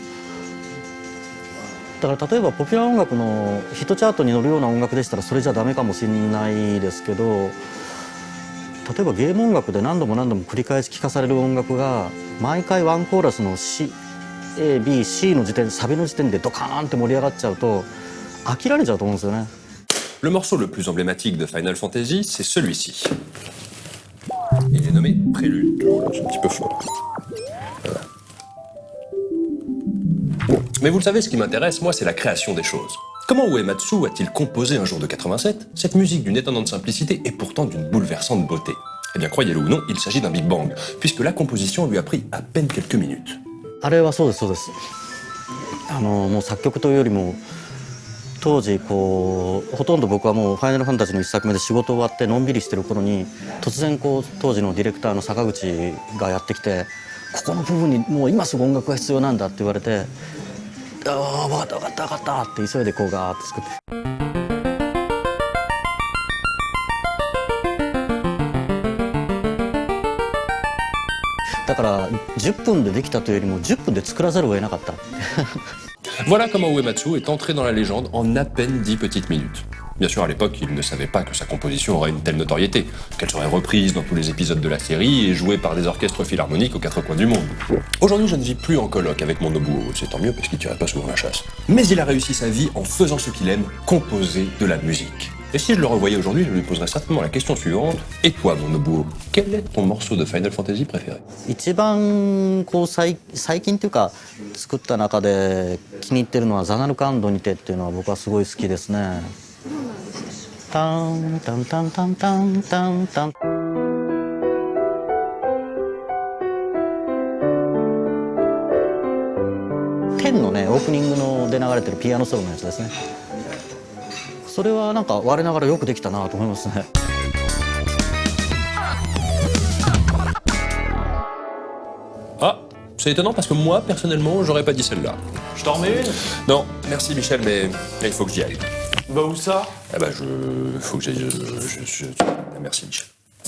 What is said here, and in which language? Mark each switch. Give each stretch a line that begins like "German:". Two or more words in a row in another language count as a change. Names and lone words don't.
Japanese: だから例えばポピュラー音楽のヒットチャートに乗るような音楽でしたらそれじゃダメかもしれないですけど、例えばゲーム音楽で何度も何度も繰り返し聴かされる音楽が毎回ワンコーラスの C、A、B、C の時点でサビの時点でドカーンって盛り上がっちゃうと飽きられちゃうと思うんですよね。
French: Le morceau le plus emblématique de Final Fantasy, c'est celui-ci. Il est nommé Prélude. C'est un petit peu fort. Voilà. Mais vous le savez, ce qui m'intéresse, moi, c'est la création des choses. Comment Uematsu a-t-il composé un jour de 87 cette musique d'une étonnante simplicité et pourtant d'une bouleversante beauté? Eh bien, croyez-le ou non, il s'agit d'un Big Bang, puisque la composition lui a pris à peine quelques minutes.
Japanese: あれはそうですそうです。もう作曲というよりも当時こうほとんど僕はもう「ファイナルファンタジー」の1作目で仕事終わってのんびりしてる頃に突然こう当時のディレクターの坂口がやってきて「ここの部分にもう今すぐ音楽が必要なんだ」って言われて「ああ分かった分かった分かった」って急いでこうガーッて作って。だから10分でできたというよりも10分で作らざるを得なかった。
French: Voilà comment Uematsu est entré dans la légende en à peine 10 petites minutes. Bien sûr, à l'époque, il ne savait pas que sa composition aurait une telle notoriété, qu'elle serait reprise dans tous les épisodes de la série et jouée par des orchestres philharmoniques aux quatre coins du monde. Aujourd'hui, je ne vis plus en coloc avec mon Nobuo, c'est tant mieux parce qu'il tirait pas souvent la chasse. Mais il a réussi sa vie en faisant ce qu'il aime, composer de la musique. Et si je le revoyais aujourd'hui, je lui poserais certainement la question suivante. Et toi, mon Nobuo, quel est ton morceau de Final Fantasy préféré?
Japanese: 一番こう最近というか作った中で気に入ってるのはザナルカンドにてっていうのは僕はすごい好きですね。タンタンタンタンタンタンタン。10のねオープニングので流れてるピアノソロのやつですね。それはなんか我ながらよくできたなと思いますね。
French: Ah, c'est étonnant parce que moi, personnellement, j'aurais pas dit celle-là. Je t'en remets une? Non, merci Michel, mais là, il faut que j'y aille. Bah où ça? Ah bah, faut que j'aille... Merci Michel.